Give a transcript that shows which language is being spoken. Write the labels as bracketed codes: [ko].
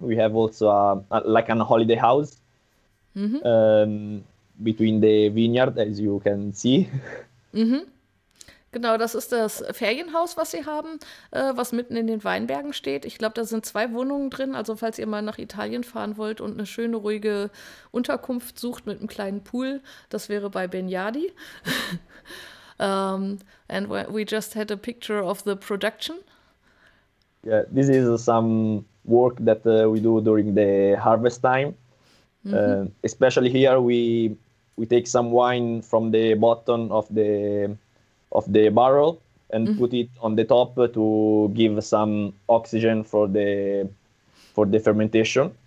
[en] We have also like an holiday house between the vineyard, as you can see. [de] Genau, das ist das Ferienhaus, was sie haben, was mitten in den Weinbergen steht. Ich glaube, da sind 2 Wohnungen drin. Also falls ihr mal nach Italien fahren wollt und eine schöne, ruhige Unterkunft sucht mit einem kleinen Pool, das wäre bei Begnardi. [en] And we just had a picture of the production. Yeah, this is some work that we do during the harvest time. Especially here, we take some wine from the bottom of the barrel and put it on the top to give some oxygen for the fermentation.